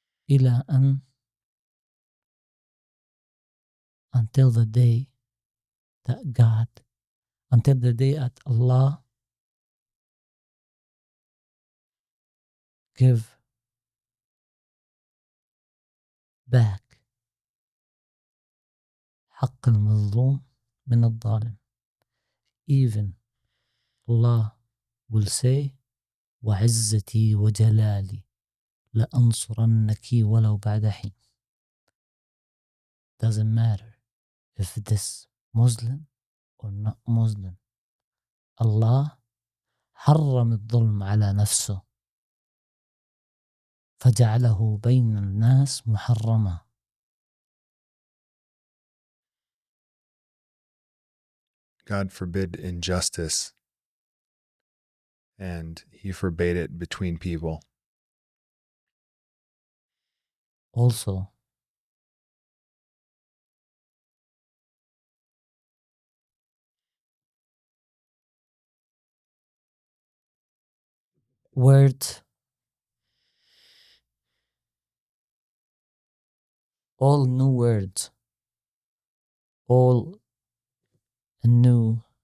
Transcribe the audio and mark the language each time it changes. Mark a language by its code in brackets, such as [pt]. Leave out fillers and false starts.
[ar] إلى أن [en] until the day that God, until the day that Allah give back [ar] حق المظلوم من الظالم. [en] Even Allah will say [ar] وعزتي وجلالي لأنصرنك ولو بعد حين. [en] Doesn't matter if this Muslim or not Muslim. [ar] Allah حرم الظلم على نفسه فجعله بين الناس محرما. [en] God forbid injustice, and He forbade it between people. Also, words, all new words, all new